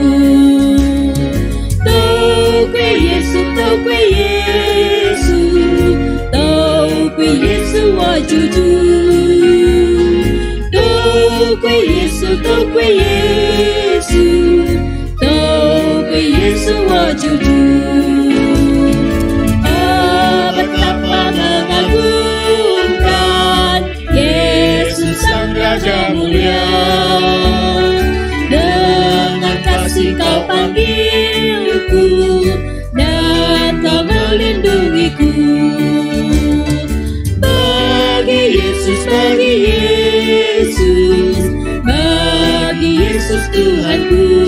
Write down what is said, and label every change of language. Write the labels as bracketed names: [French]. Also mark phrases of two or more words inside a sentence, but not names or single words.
[Chinese] 都归耶稣，都归耶稣，都归耶稣我救主。都归耶稣，都归耶稣，都归耶稣我救主。 [Indonesian] Mengagumkan Yesus Sang Raja Mulia. memanggilku, datang melindungiku. Bagi Yesus, bagi Yesus, bagi Yesus Tuhanku.